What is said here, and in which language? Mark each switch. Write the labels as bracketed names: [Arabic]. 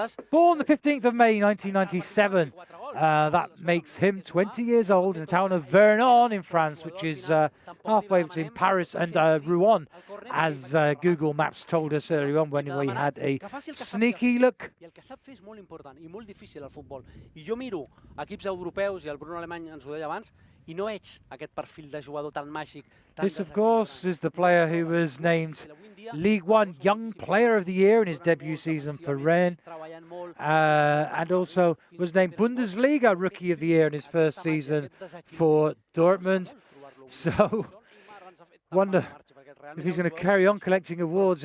[English] Born the 15th of May 1997, that makes him 20 years old in the town of Vernon in France, which is halfway between Paris and Rouen, as Google Maps told us earlier on when we had a sneaky look. [Catalan] I el que sap fer és molt important i molt difícil al futbol. I jo miro equips europeus, i el Bruno Alemany ens ho deia abans, i no veig aquest perfil de jugador tan màgic. [English] This, of course, is the player who was named League One Young Player of the Year in his debut season for Rennes, and also was named Bundesliga Rookie of the Year in his first season for Dortmund. So, wonder if he's going to carry on collecting awards.